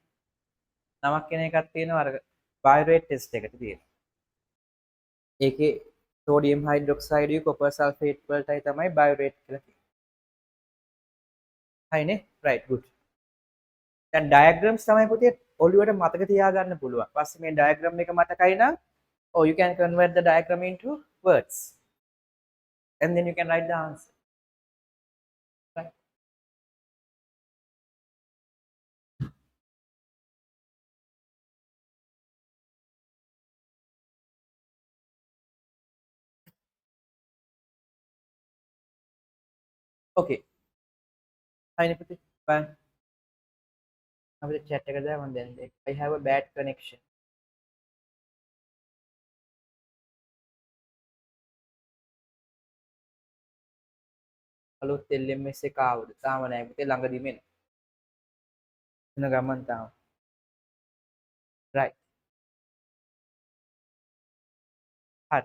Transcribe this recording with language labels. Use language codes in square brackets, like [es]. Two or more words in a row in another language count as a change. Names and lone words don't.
[si] නමක් කියන එකක් තියෙනවා අර [en] biuret test [si] එකට තියෙනවා. ඒකේ [en] sodium hydroxide copper sulphate [si] වලටයි තමයි බයෝරේට් කියලා කියන්නේ. [en] හයිනේ? right good. [si] දැන් ඩයග්‍රෑම්ස් තමයි පුතේ ඔළුවට මතක තියාගන්න පුළුවන්. පස්සේ මේ ඩයග්‍රෑම් එක මතකයි නම් [en] you can convert the diagram into words and then you can write the answer. Right? Okay. Fine, [si] පුතේ. Bye. අපිට chat එක දාමු දැන්. [en] I have a bad connection. [si] අලුත් LMS එක ආවද? තාම නෑ පුතේ ළඟදිම එන. එන ගමන් තාම. right. හරි.